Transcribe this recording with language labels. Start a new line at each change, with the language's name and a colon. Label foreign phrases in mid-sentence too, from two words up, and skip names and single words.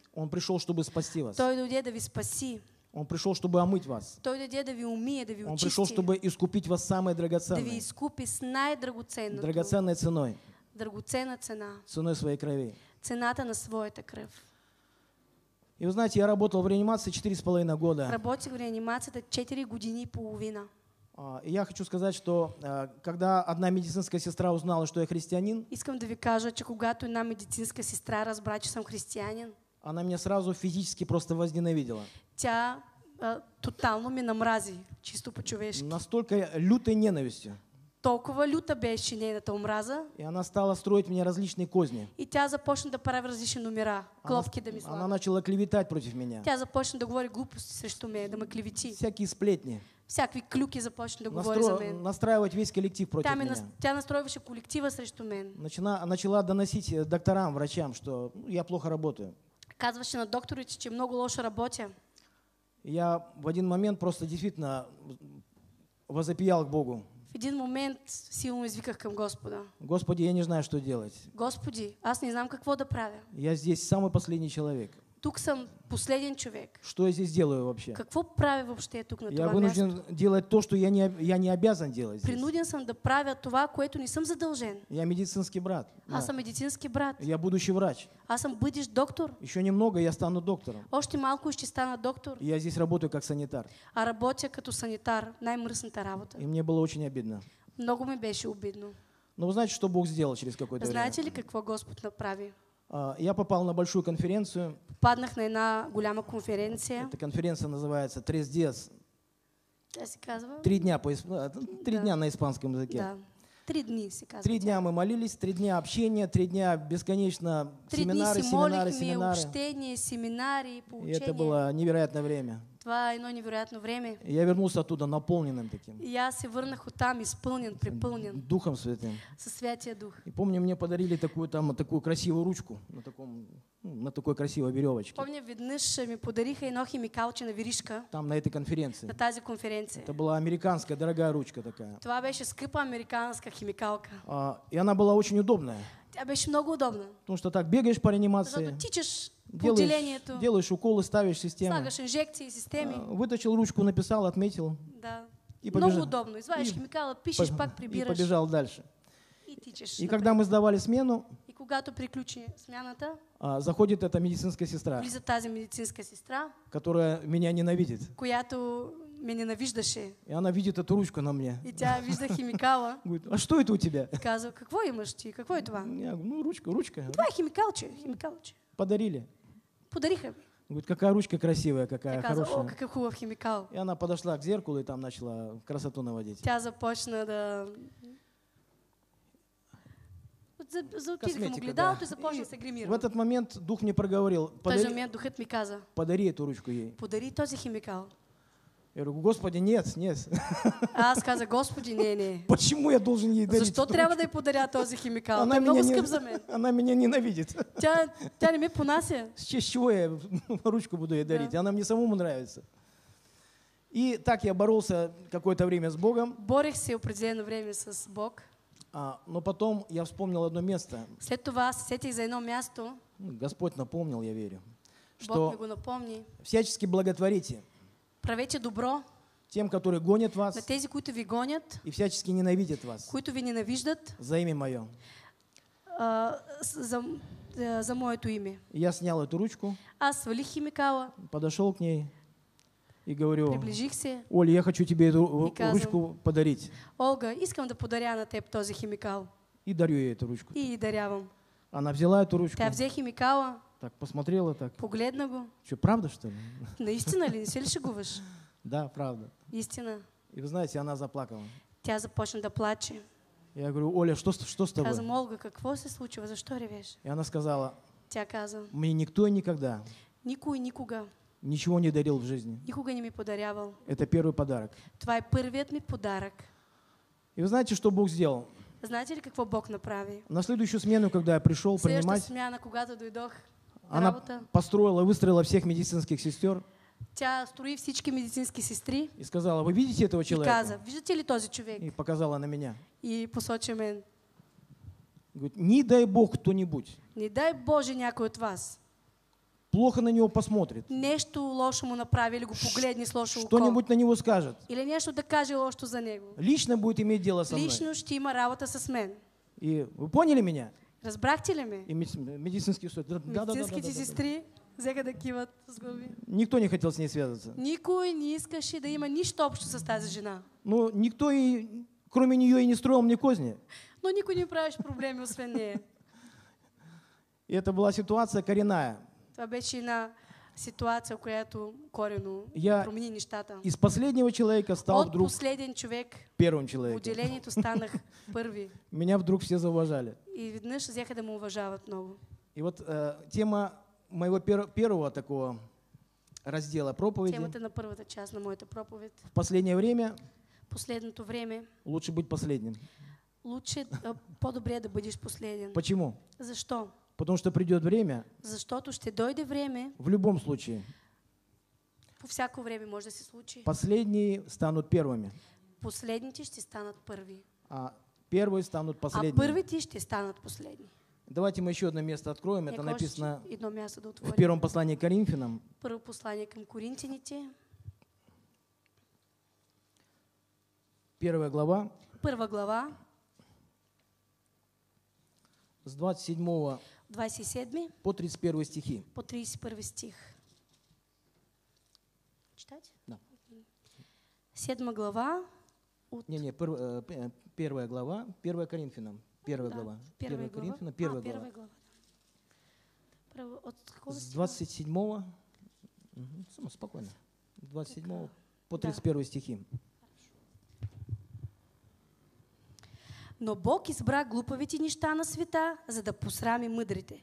Russian: Он пришел, чтобы спасти вас.
Bulgarian: Той дойде да ви спаси.
Russian: Он пришел, чтобы омыть вас.
Bulgarian: Той дойде да ви умие, да ви
Russian: Он пришел,
Bulgarian: очисти.
Russian: чтобы искупить вас самой
Bulgarian: Да ви
Russian: драгоценной,
Bulgarian: изкупи с най-драгоценното.
Russian: драгоценной ценой,
Bulgarian: Драгоценна цена.
Russian: ценой своей крови.
Bulgarian: Цената на своята кръв.
Russian: И вы знаете, я работал в реанимации 4,5 года.
Bulgarian: Работих в реанимацията 4 години и половина.
Russian: И я хочу сказать, что когда одна медицинская сестра узнала, что я христианин,
Bulgarian: Искам да ви кажа, че когато една медицинска сестра разбра, че съм християнин,
Russian: она меня сразу физически просто возненавидела.
Bulgarian: тя тотално ме намрази, чисто по-човешки.
Russian: Настолько лютой ненавистью.
Bulgarian: Толкова люта беше нейната омраза
Russian: И она стала строить мне различные козни.
Bulgarian: и тя започна да прави различни номера, клопки да ми
Russian: Она
Bulgarian: слага.
Russian: начала клеветать против меня.
Bulgarian: Тя започна да говори глупости срещу мен, да ме клевети.
Russian: Всякие сплетни.
Bulgarian: Всякакви клюки започна да говори за мен.
Russian: Настраивать весь коллектив против меня.
Bulgarian: Тя настройваше колектива срещу мен.
Russian: Начала доносить докторам, врачам, что я плохо работаю.
Bulgarian: Казваше на докторите, че много лошо работя.
Russian: И я в один момент просто действительно возопиял к Богу.
Bulgarian: В един момент силно извиках към Господа:
Russian: Господи, я не знаю, что делать.
Bulgarian: Господи, аз не знам какво да правя.
Russian: Я здесь самый последний человек.
Bulgarian: Тук съм последен човек.
Russian: Что я здесь делаю вообще?
Bulgarian: Какво правя въобще тук на
Russian: Я
Bulgarian: това място?
Russian: вынужден делать то, что я не обязан делать здесь.
Bulgarian: Принуден съм да правя това, което не съм задължен.
Russian: Я медицинский брат.
Bulgarian: Аз съм медицински брат.
Russian: Я будущий врач.
Bulgarian: Аз съм бъдещ доктор.
Russian: Еще немного, я стану доктором.
Bulgarian: Още малко и ще стана доктор.
Russian: Я здесь работаю как санитар.
Bulgarian: А работя като санитар. Най-мръсната работа.
Russian: И мне было очень обидно.
Bulgarian: Много ми беше обидно.
Russian: Но вы знаете, что Бог сделал через какое-то время?
Bulgarian: Знаете ли какво Господ направи?
Russian: Я попал на большую конференцию.
Bulgarian: Попаднах на една голяма конференция.
Russian: Эта конференция называется «Tres días».
Bulgarian: Тя се казва?
Russian: 3 дня, 3 дня на испанском языке.
Bulgarian: Да. 3 дни се казва.
Russian: 3 дня мы молились, 3 дня общения, 3 дня бесконечно
Bulgarian: 3 дни
Russian: семинары,
Bulgarian: си
Russian: семинары,
Bulgarian: молихме,
Russian: семинары.
Bulgarian: общение, семинари,
Russian: И
Bulgarian: поучения.
Russian: это было невероятное время.
Bulgarian: Това е едно невероятно време.
Russian: И я вернулся оттуда наполненным таким,
Bulgarian: И аз се върнах оттам изпълнен, припълнен
Russian: Духом Святым.
Bulgarian: със Святия Дух.
Russian: И помню, мне подарили такую красивую ручку на такой красивой веревочке.
Bulgarian: Помня, веднъж ми подариха едно химикалче на веришка
Russian: Там на этой конференции.
Bulgarian: на тази конференция.
Russian: Это была американская дорогая ручка такая.
Bulgarian: Това беше скъпа американска химикалка.
Russian: И она была очень удобная.
Bulgarian: Тя беше много удобна.
Russian: Потому что так бегаешь по реанимации,
Bulgarian: Защото тичаш по отделението,
Russian: делаешь уколы, ставишь систему.
Bulgarian: слагаш инжекции, системи.
Russian: Вытащил ручку, написал, отметил
Bulgarian: Да.
Russian: и
Bulgarian: Много
Russian: побежал.
Bulgarian: удобно. Извадиш химикала, пишеш, пак
Russian: И
Bulgarian: прибираш
Russian: побежал дальше.
Bulgarian: и тичаш.
Russian: И
Bulgarian: напред.
Russian: когда мы сдавали смену,
Bulgarian: И когато приключи смяната,
Russian: заходит эта медицинская сестра,
Bulgarian: влиза тази медицинска сестра,
Russian: которая меня ненавидит.
Bulgarian: която ме ненавиждаше.
Russian: И она видит эту ручку на мне.
Bulgarian: И тя вижда химикала.
Russian: Говорит, а что это у тебя?
Bulgarian: И казва, какво имаш ти? Какво е това?
Russian: Я говорю, ручка.
Bulgarian: Това е химикалче, химикалче.
Russian: Подарили.
Bulgarian: Подариха ми.
Russian: Говорит, какая ручка красивая,
Bulgarian: Тя
Russian: какая
Bulgarian: казва, о,
Russian: хорошая.
Bulgarian: какъв хубав химикал.
Russian: И она подошла к зеркалу и там начала красоту наводить.
Bulgarian: Тя започна да... Отиде към огледалото и започна да се
Russian: В
Bulgarian: гримира.
Russian: этот момент дух мне проговорил,
Bulgarian: В този момент духът ми каза,
Russian: подари эту ручку ей.
Bulgarian: подари този химикал.
Russian: Я говорю, Господи, нет.
Bulgarian: А аз каза, Господи, не.
Russian: Почему я должен ей дарить?
Bulgarian: Защо
Russian: эту
Bulgarian: трябва да
Russian: ручку?
Bulgarian: й подаря този химикал?
Russian: Она
Bulgarian: Той е много
Russian: меня,
Bulgarian: скъп за мен.
Russian: она меня ненавидит.
Bulgarian: Тя не ме понася.
Russian: С чего я ручку буду ей дарить? Она мне самому нравится. И так я боролся какое-то время с Богом.
Bulgarian: Борех се определено време с Бог.
Russian: Но потом я вспомнил одно место.
Bulgarian: След това се сетих за едно място.
Russian: Господь напомнил, я верю.
Bulgarian: Бог ми
Russian: Что
Bulgarian: го напомни.
Russian: всячески благотворите
Bulgarian: Правете добро
Russian: тем, которые гонят
Bulgarian: на
Russian: вас
Bulgarian: тези, които ви гонят,
Russian: и всячески ненавидят вас
Bulgarian: които ви ненавиждат
Russian: за имя Мое.
Bulgarian: За моето име.
Russian: И я снял эту ручку,
Bulgarian: Аз свалих химикала,
Russian: подошел к ней и говорю,
Bulgarian: приближих се.
Russian: Оля, я хочу тебе эту
Bulgarian: И казвам,
Russian: ручку подарить.
Bulgarian: Олга, искам да подаря на теб този химикал.
Russian: И дарю ей эту ручку.
Bulgarian: И дарявам.
Russian: Она взяла эту ручку,
Bulgarian: Тя взе химикала,
Russian: так посмотрела так.
Bulgarian: погледна го.
Russian: Что, правда, что ли?
Bulgarian: Наистина ли? Не се ли шегуваш?
Russian: Да, правда.
Bulgarian: Истина.
Russian: И вы знаете, она заплакала.
Bulgarian: Тя започна да плаче.
Russian: Я говорю, Оля, что с тобой?
Bulgarian: Казвам, Олга, какво се случва? Защо ревеш?
Russian: И она сказала,
Bulgarian: Тя каза,
Russian: мне никто и никогда
Bulgarian: никой никога,
Russian: ничего не дарил в жизни.
Bulgarian: никога не ми подарявал.
Russian: Это первый подарок.
Bulgarian: Това е първият ми подарък.
Russian: И вы знаете, что Бог сделал?
Bulgarian: Знаете ли какво Бог направи?
Russian: На следующую смену, когда я пришел
Bulgarian: Следващата
Russian: принимать,
Bulgarian: смяна, когато дойдох на
Russian: она
Bulgarian: работа,
Russian: выстроила всех медицинских сестер
Bulgarian: тя строи всички медицински сестри
Russian: и сказала, вы видите этого
Bulgarian: и
Russian: человека?
Bulgarian: каза, виждате ли този човек?
Russian: И показала на меня.
Bulgarian: И посочи мен.
Russian: Говорит, не дай Бог кто-нибудь
Bulgarian: Не дай Боже някой от вас
Russian: плохо на него посмотрит,
Bulgarian: нещо лошо му направи или го погледне с лошо око.
Russian: что-нибудь на него скажет,
Bulgarian: Или нещо да каже лошо за него.
Russian: лично будет иметь дело со мной.
Bulgarian: Лично ще има работа с мен.
Russian: И вы поняли меня?
Bulgarian: Разбрахте ли ме?
Russian: И медицинские сестры, да.
Bulgarian: Медицинските сестри взеха да киват с глави.
Russian: Никто не хотел с ней связываться.
Bulgarian: Никой не искаше да има нищо общо с тази жена.
Russian: Ну, никто и, кроме нее, и не строил мне козни.
Bulgarian: Но никой не правеше проблеми освен нея.
Russian: И это была ситуация коренная.
Bulgarian: Това беше една ситуация, която коренно
Russian: Я
Bulgarian: промени нещата.
Russian: из последнего человека стал
Bulgarian: От
Russian: вдруг
Bulgarian: последен човек
Russian: первым
Bulgarian: в
Russian: человеком.
Bulgarian: отделението станах първи.
Russian: Меня вдруг все зауважали.
Bulgarian: И веднъж взеха да му уважават много.
Russian: И вот тема моего первого такого раздела проповеди
Bulgarian: Темата на първата част на моята проповед.
Russian: в последнее время
Bulgarian: Последното време
Russian: лучше быть последним. лучше,
Bulgarian: по-добре е да бъдеш последен.
Russian: Почему?
Bulgarian: Защо?
Russian: Потому что придет время,
Bulgarian: Защото ще дойде време,
Russian: в любом случае,
Bulgarian: по всяко време може да се случи.
Russian: последние станут первыми,
Bulgarian: Последните ще станат първи,
Russian: а первые станут
Bulgarian: а
Russian: последними.
Bulgarian: първите ще станат последни.
Russian: Давайте мы еще одно место откроем. Это
Bulgarian: Нека още
Russian: написано
Bulgarian: едно място да
Russian: в
Bulgarian: отворим.
Russian: первом послании к Коринфянам,
Bulgarian: Първо послание към Коринтяните,
Russian: 1 глава,
Bulgarian: първа глава,
Russian: с 27
Bulgarian: 27
Russian: по 31 стихи.
Bulgarian: по 31 стих. Читать?
Russian: Да.
Bulgarian: 7 глава от...
Russian: Первая глава, 1 Коринфянам. Первая
Bulgarian: Да,
Russian: глава. первая
Bulgarian: 1
Russian: глава. Коринфянам, первая Первая глава. глава, да. Първо, от какого С стиха? 27 спокойно. 27 по
Bulgarian: Да.
Russian: 31 стихи.
Bulgarian: Но Бог избра глупавите неща на света, за да посрами мъдрите.